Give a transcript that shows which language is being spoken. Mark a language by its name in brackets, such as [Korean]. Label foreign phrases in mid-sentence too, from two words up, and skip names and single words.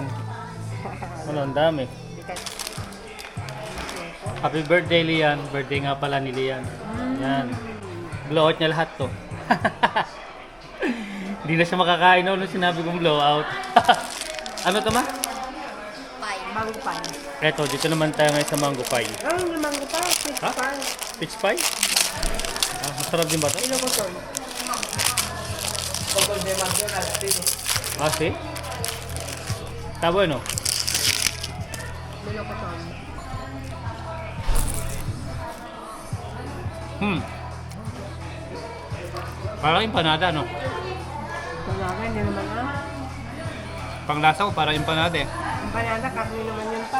[Filipino] Ang dami. [English] Happy birthday, [Filipino] Lian. Birthday nga pala ni Lian. Yan. Blowout niya lahat to. Hindi na siya makakain nung sinabi kong blowout. Ano to, ma? [English] Pie. Mango pie. [Filipino] Eto, dito naman tayo ngayon sa [English] mango pie. [Filipino] Yung [English] mango pie. Peach [Filipino] Ha? pie. [English] Peach pie? [Filipino] Masarap din ba to? Ilo ko to. [Spanish] Sí? Está bueno. [Filipino] Ilo ko to. Parang empanada, no? Talaga, hindi naman Panglasa ko, parang empanada eh. Ang panada, karne naman yun pa.